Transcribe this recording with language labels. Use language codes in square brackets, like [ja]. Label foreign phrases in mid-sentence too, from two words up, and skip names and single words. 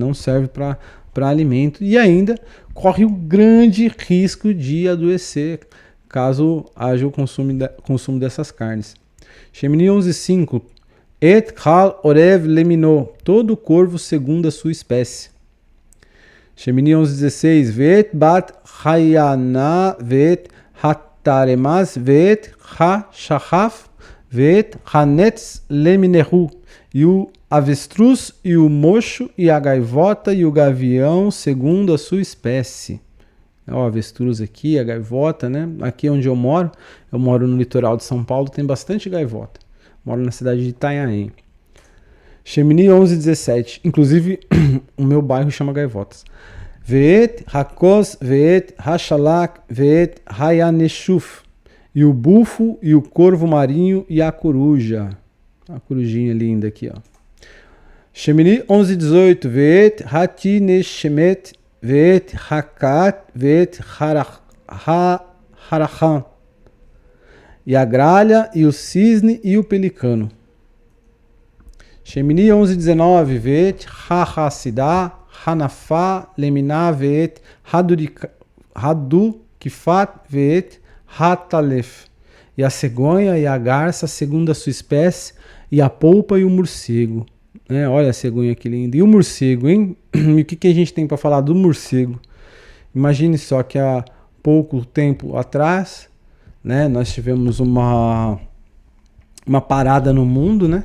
[pt] Não serve para alimento. E ainda corre o grande risco de adoecer caso haja o consumo dessas carnes. [he] Shemini 11:5. את כל ערב למינו, [pt] todo corvo segundo a sua espécie. [he] Shemini 11:16, ואת בת היענה ואת התחמס ואת השחף ואת הנץ למינהו. [pt] E o avestruz e o mocho e a gaivota e o gavião segundo a sua espécie. O avestruz aqui, a gaivota, né? Aqui onde eu moro no litoral de São Paulo, tem bastante gaivota. Moro na cidade de Itanhaém. Shemini 11:17. Inclusive, o meu bairro chama Gaivotas. [he] ואת הכוס ואת השלך ואת הינשוף. [pt] E o bufo, e o corvo marinho, e a coruja. A corujinha linda aqui, ó. Shemini 11:18. [he] ואת התנשמת ואת הקאת ואת הרחם. [pt] E a gralha, e o cisne, e o pelicano. Shemini 11:19. [he] ואת החסידה האנפה למינה ואת הדוכיפת ואת העטלף. [pt] E a cegonha e a garça segundo a sua espécie, e a polpa e o morcego. Olha a cegonha que linda. E o morcego, hein? E o que a gente tem para falar do morcego? Imagine só que há pouco tempo atrás, né, nós tivemos uma parada no mundo, né?